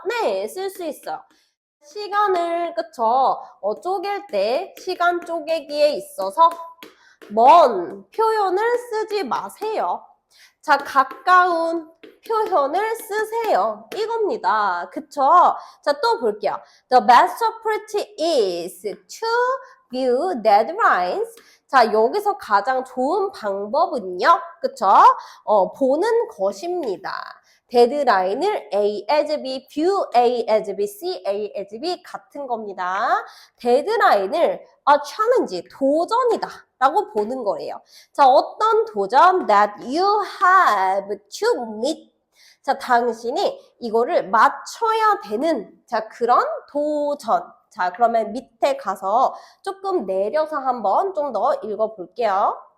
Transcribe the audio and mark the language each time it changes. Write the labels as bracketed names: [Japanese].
[Korean] 네, 쓸 수 있어요. 시간을 그쵸? 쪼갤 때 시간 쪼개기에 있어서 먼 표현을 쓰지 마세요. 자, 가까운 표현을 쓰세요. 이겁니다. 그쵸? 자, 또 볼게요. [English] The best approach is to view deadlines. [Korean] 자, 여기서 가장 좋은 방법은요. 그쵸? 보는 것입니다. 데드라인을 A as B, [English] view A as B, see A as B [Korean] 같은 겁니다. 데드라인을 challenge, 도전이다 라고 보는 거예요. 자, 어떤 도전? [English] That you have to meet. [Korean] 자, 당신이 이거를 맞춰야 되는 자, 그런 도전. 자, 그러면 밑에 가서 조금 내려서 한번 좀 더 읽어볼게요.